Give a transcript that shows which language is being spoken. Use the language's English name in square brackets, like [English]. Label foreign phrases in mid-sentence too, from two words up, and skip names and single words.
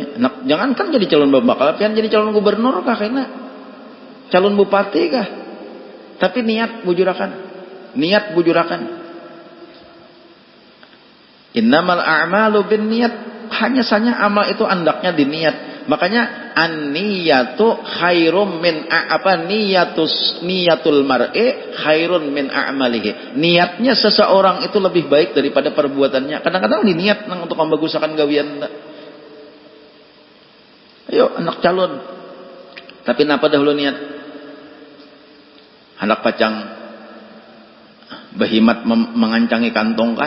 [Banjar] Jangan kan jadi calon pembakal, pian jadi calon gubernur kah kena? Calon bupati kah? Tapi niat bujurakan. [Arabic] إنما الأعمال بالنية. [Banjar] Hanya saja amal itu andaknya diniat. [Arabic] Makanya النية خير من نية المرء خير من أعماله. [Banjar] Niatnya seseorang itu lebih baik daripada perbuatannya. Kadang-kadang diniat untuk membagusakan gawian. Ayo anak calon. Tapi napa dahulu niat? Hendak pacang behimat mengancangi kantong kah?